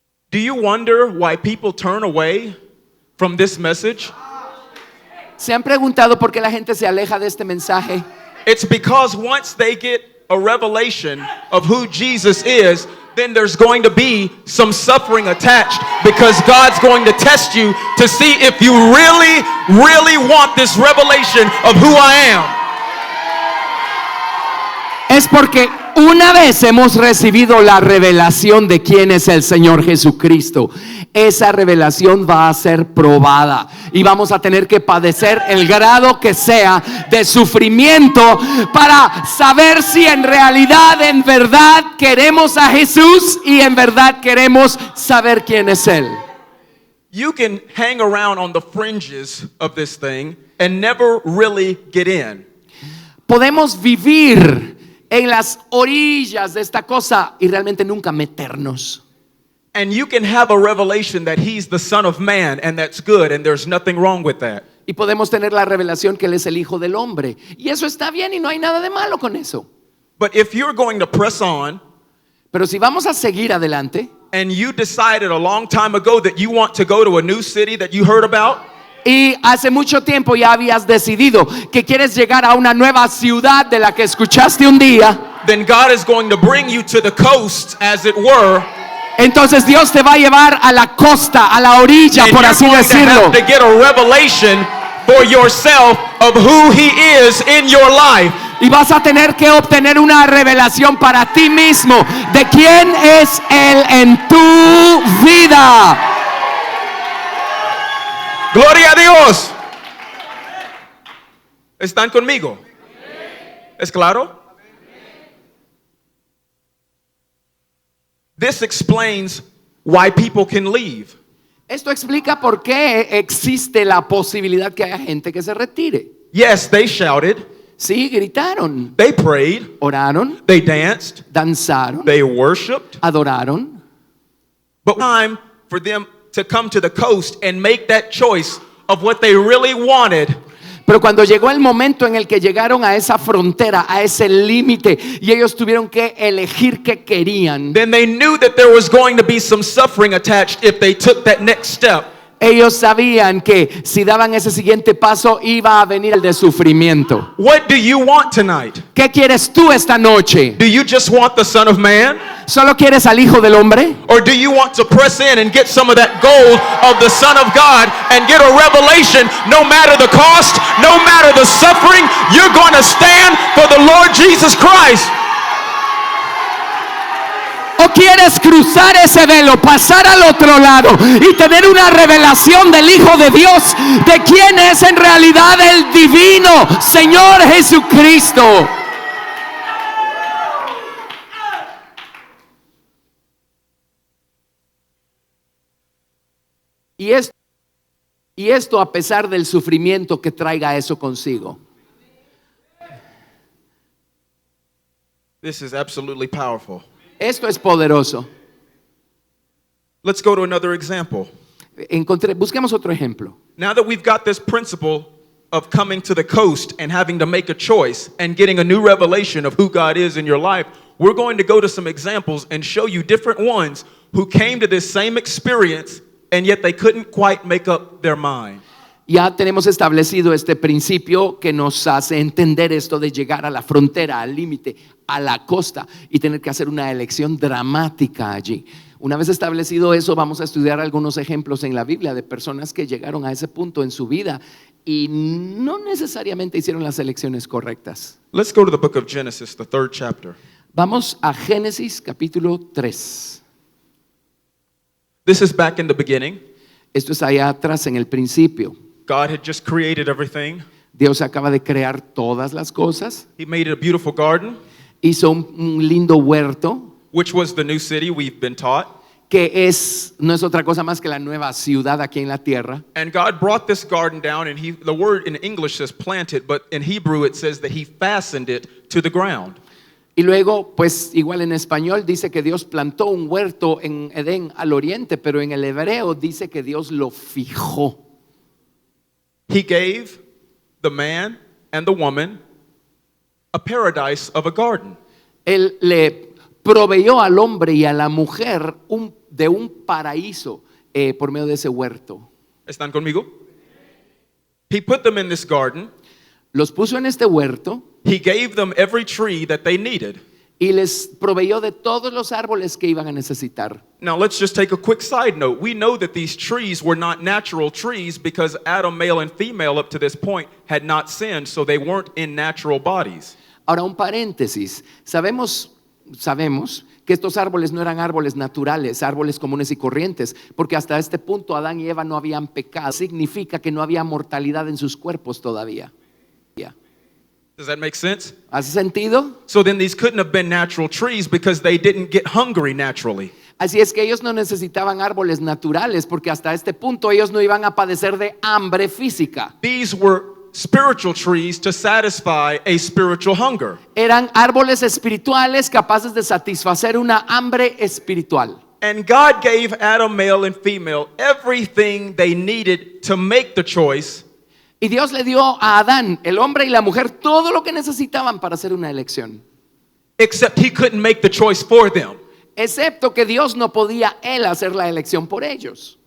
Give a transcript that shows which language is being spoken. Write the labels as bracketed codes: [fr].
[en] Do you wonder why people turn away from this message? [es] ¿Se han preguntado por qué la gente se aleja de este mensaje? [en] It's because once they get a revelation of who Jesus is, then there's going to be some suffering attached, because God's going to test you to see if you really, really want this revelation of who I am. [es] Es porque una vez hemos recibido la revelación de quién es el Señor Jesucristo, esa revelación va a ser probada y vamos a tener que padecer el grado que sea de sufrimiento para saber si en realidad, en verdad queremos a Jesús y en verdad queremos saber quién es Él. [en] You can hang around on the fringes of this thing and never really get in. [es] Podemos vivir en las orillas de esta cosa y realmente nunca meternos. [en] And you can have a revelation that he's the Son of Man, and that's good, and there's nothing wrong with that. [es] Y podemos tener la revelación que Él es el Hijo del Hombre. Y eso está bien y no hay nada de malo con eso. [en] But if you're going to press on, [es] Pero si vamos a seguir adelante, [en] and you decided a long time ago that you want to go to a new city that you heard about, [es] y hace mucho tiempo ya habías decidido que quieres llegar a una nueva ciudad de la que escuchaste un día, [en] then God is going to bring you to the coast, as it were, [es] entonces Dios te va a llevar a la costa, a la orilla, [en] and [es] por [en] you're [es] así [en] going to [es] decirlo. [en] have to get a revelation for yourself of who he is in your life. [es] Y vas a tener que obtener una revelación para ti mismo de quién es Él en tu vida. Gloria a Dios. ¿Están conmigo? ¿Es claro? [en] This explains why people can leave. [es] Esto explica por qué existe la posibilidad que haya gente que se retire. [en] Yes, they shouted, [es] Sí, gritaron, [en] they prayed, [es] oraron, [en] they danced, [es] danzaron, [en] they worshiped, [es] adoraron. [en] but time for them to come to the coast and make that choice of what they really wanted. [es] Pero cuando llegó el momento en el que llegaron a esa frontera, a ese límite, y ellos tuvieron que elegir qué querían, [en] Then they knew that there was going to be some suffering attached if they took that next step. [es] ellos sabían que si daban ese siguiente paso iba a venir el de sufrimiento. [en] What do you want tonight? [es] ¿Qué quieres tú esta noche? [en] Do you just want the Son of Man? [es] ¿Solo quieres al Hijo del Hombre? [en] Or do you want to press in and get some of that gold of the Son of God and get a revelation? No matter the cost, no matter the suffering, you're going to stand for the Lord Jesus Christ. [es] ¿O quieres cruzar ese velo, pasar al otro lado y tener una revelación del Hijo de Dios, de quién es en realidad el divino Señor Jesucristo? Y esto Y esto a pesar del sufrimiento que traiga eso consigo. [en] This is absolutely powerful. [es] Esto es poderoso. [en] Let's go to another example. [es] Busquemos otro ejemplo. [en] Now that we've got this principle of coming to the coast and having to make a choice and getting a new revelation of who God is in your life, we're going to go to some examples and show you different ones who came to this same experience and yet they couldn't quite make up their mind. [es] Ya tenemos establecido este principio que nos hace entender esto de llegar a la frontera, al límite, a la costa y tener que hacer una elección dramática allí. Una vez establecido eso, vamos a estudiar algunos ejemplos en la Biblia de personas que llegaron a ese punto en su vida y no necesariamente hicieron las elecciones correctas. [en] Let's go to the book of Genesis, the 3rd chapter. [es] Vamos a Génesis capítulo 3. [en] This is back in the beginning. [es] Esto es allá atrás en el principio. [en] God had just created everything. [es] Dios acaba de crear todas las cosas. [en] He made a beautiful garden, [es] Hizo un lindo huerto [en] which was the new city we've been taught. [es] que no es otra cosa más que la nueva ciudad aquí en la tierra. [en] And God brought this garden down, and the word in English says planted, but in Hebrew it says that He fastened it to the ground. [es] Y luego, pues igual en español dice que Dios plantó un huerto en Edén al oriente, pero en el hebreo dice que Dios lo fijó. [en] He gave the man and the woman a paradise of a garden. [es] Él le proveyó al hombre y a la mujer de un paraíso por medio de ese huerto. ¿Están conmigo? [en] He put them in this garden. [es] Los puso en este huerto [en] He gave them every tree that they needed. [es] y les proveyó de todos los árboles que iban a necesitar. [en] Now let's just take a quick side note. We know that these trees were not natural trees because Adam, male and female, up to this point had not sinned, so they weren't in natural bodies. [es] Ahora un paréntesis, sabemos que estos árboles no eran árboles naturales, árboles comunes y corrientes, porque hasta este punto Adán y Eva no habían pecado. Significa que no había mortalidad en sus cuerpos todavía. [en] Does that make sense? [es] ¿Hace sentido? [en] So then these couldn't have been natural trees because they didn't get hungry naturally. [es] Así es que ellos no necesitaban árboles naturales porque hasta este punto ellos no iban a padecer de hambre física. [en] These were spiritual trees to satisfy a spiritual hunger. [es] Eran árboles espirituales capaces de satisfacer una hambre espiritual. [en] And God gave Adam, male and female, everything they needed to make the choice. [es] Y Dios le dio a Adán, el hombre y la mujer, todo lo que necesitaban para hacer una elección. [en] Except he couldn't make the choice for them. [es] Excepto que Dios no podía él hacer la elección por ellos.